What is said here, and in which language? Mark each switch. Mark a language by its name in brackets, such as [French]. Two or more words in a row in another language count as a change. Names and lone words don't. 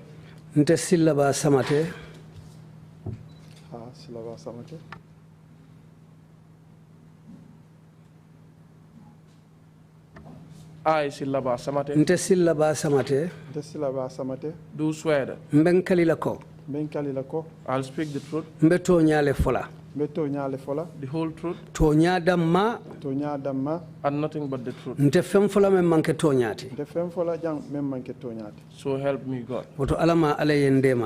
[Mandingo] Nte Sillah Samateh. Sillah Samateh. [English] I, Sillah Samateh. [Mandingo] Nte Sillah Samateh. Nte Sillah Samateh. [English] Do swear. [Mandingo] Mbenkali lako. Mbenkali lako. [English] I'll speak the truth. [Mandingo] Mbeto nyale fola. Beto nyale fola. [English] the whole truth, [Mandingo] toña damma Tonya damma. [English] and nothing but the truth. [Mandingo] nte fen fola men manke toñati De fem fola jang mem manke tonyati. [English] So help me God. [Mandingo] woto alama ala yendema